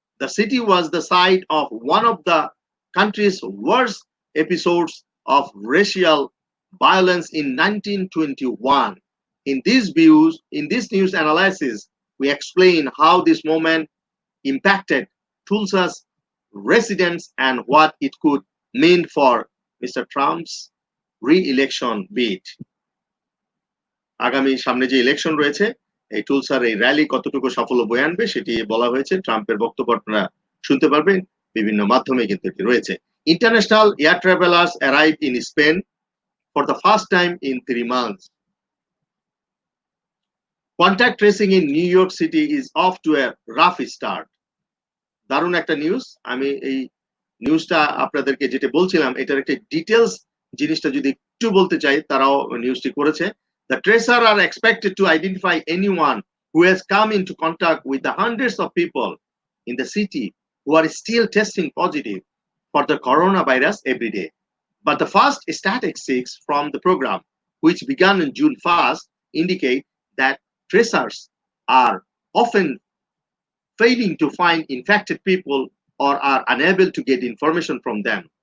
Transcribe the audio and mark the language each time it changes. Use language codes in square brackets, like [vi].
[en] The city was the site of one of the country's worst episodes of racial violence in 1921. In this news analysis, we explain how this moment impacted Tulsa's residents and what it could mean for Mr. Trump's re-election bid. [bn] আগামী সামনে যে election রয়েছে, এই টুলসার এই rally কতটুকু সাফল্য বয়ে আনবে সেটি বলা হয়েছে। ট্রাম্পের বক্তব্য আপনারা শুনতে পারবেন বিভিন্ন মাধ্যমে, কিন্তু এটি রয়েছে। [en] International air travellers arrive in Spain for the first time in 3 months. Contact tracing in New York City is off to a rough start. [bn] দারুণ একটা নিউজ। আমি এই নিউজটা আপনাদেরকে যেটা বলছিলাম, এটার একটা ডিটেলস জিনিসটা যদি একটু বলতে চাই, তারাও নিউজটি করেছে। [en] The tracer are expected to identify anyone who has come into contact with the hundreds of people in the city who are still testing positive for the coronavirus every day. But the first statistics from the program, which began on June 1st, indicate that tracers are often failing to find infected people or are unable to get information from them.